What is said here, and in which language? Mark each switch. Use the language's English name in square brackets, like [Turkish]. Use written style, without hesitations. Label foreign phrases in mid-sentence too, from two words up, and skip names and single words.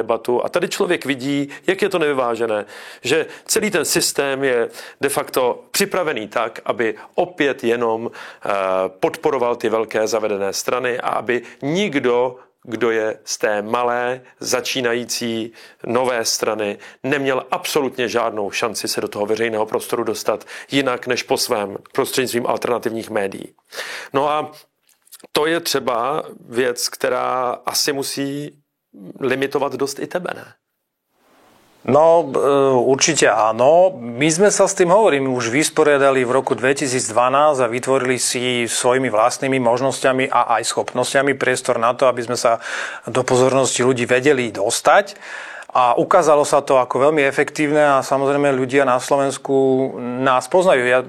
[Czech] A tady člověk vidí, jak je to nevyvážené, že celý ten systém je de facto připravený tak, aby opět jenom podporoval ty velké zavedené strany a aby nikdo, kdo je z té malé, začínající nové strany, neměl absolutně žádnou šanci se do toho veřejného prostoru dostat jinak než po svém prostřednictvím alternativních médií. No a to je třeba věc, která asi musí limitovat dost i tebe, ne? [Slovak] No, určite áno. My sme sa s tým, hovorím, už vysporiadali v roku 2012 a vytvorili si svojimi vlastnými možnosťami a aj schopnosťami priestor na to, aby sme sa do pozornosti ľudí vedeli dostať. A ukázalo sa to ako veľmi efektívne a samozrejme ľudia na Slovensku nás poznajú.